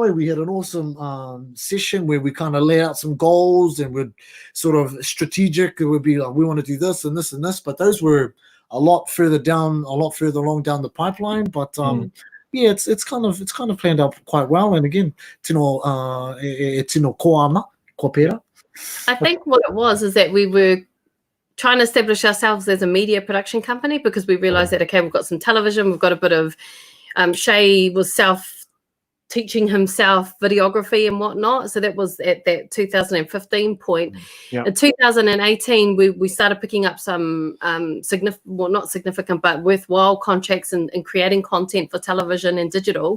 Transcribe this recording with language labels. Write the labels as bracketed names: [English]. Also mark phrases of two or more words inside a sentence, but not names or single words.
[English] And we had an awesome session where we kind of laid out some goals, and we're sort of strategic. It would be like, we want to do this and this and this, but those were a lot further along down the pipeline. But it's kind of planned out quite well. And again, tino koama, ko pera. I think what it was is that we were trying to establish ourselves as a media production company, because we realized that, okay, we've got some television, we've got a bit of Chey was teaching himself videography and whatnot. So that was at that 2015 point. In 2018, we started picking up some not significant, but worthwhile contracts and creating content for television and digital.